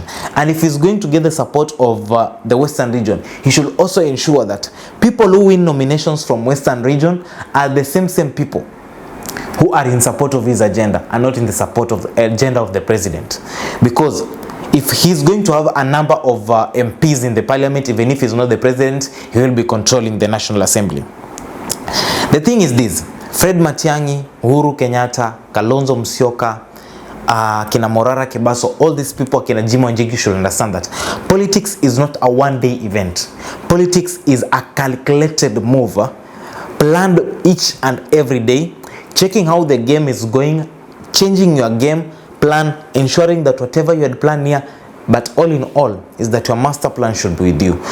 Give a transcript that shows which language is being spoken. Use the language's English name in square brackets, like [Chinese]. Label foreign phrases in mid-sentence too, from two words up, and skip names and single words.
[English] And if he's going to get the support of the Western region, he should also ensure that people who win nominations from Western region are the same people who are in support of his agenda and not in the support of the agenda of the president. Because if he's going to have a number of MPs in the parliament, even if he's not the president, he will be controlling the National Assembly. The thing is this: Fred Matiang'i, Uhuru Kenyatta, Kalonzo Musyoka, Kina Morara Kebaso, all these people, Kina Jimo Njigi, should understand that politics is not a one-day event. Politics is a calculated move, planned each and every day, checking how the game is going, changing your game plan, ensuring that whatever you had planned here, but all in all, is that your master plan should be with you.